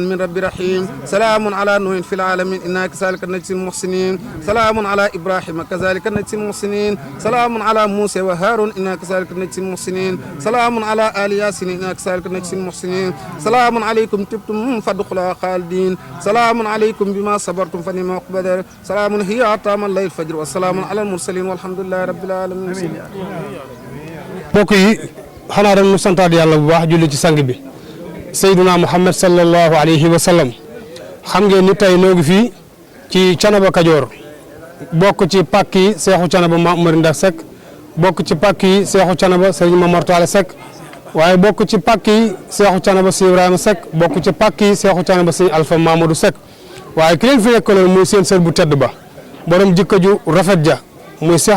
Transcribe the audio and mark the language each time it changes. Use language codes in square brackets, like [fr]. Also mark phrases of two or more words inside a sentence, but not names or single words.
[ar] من رب رحيم سلام على نوح في العالمين إنا كذلك نجزي المحسنين سلام على إبراهيم كذلك نجزي المحسنين سلام على موسى وهارون إنا كذلك نجزي المحسنين سلام على آل ياسين إنا كذلك نجزي المحسنين سلام عليكم تبتم فادخلوها خالدين سلام عليكم بما صبرتم فنعم عقبى سلام هي عطا من الليل الفجر والسلام على المرسلين والحمد لله رب العالمين [wo] mbokk yi xanaa rek ñu santaat yàlla bu baax julli ci sang bi Seydina Muhammad [ar] صلى الله عليه وسلم [wo] xam ngeen ni tey noo ngi fii ci Canaba Kajoor bokk ci pàkk yi Seexu Canaba Maam Umar Ndak Seck bokk ci pàkk yi Seexu Canaba Sëriñ Mamar Taale Seck waaye bokk ci pàkk yi Seexu Canaba Sëriñ Ibrahima Seck bokk ci pàkk yi Seexu Canaba Sëriñ Alpha Mamadou Seck waaye ki leen fi nekkaloon muy seen sër bu tedd ba borom jikko ju rafet ja muy Seex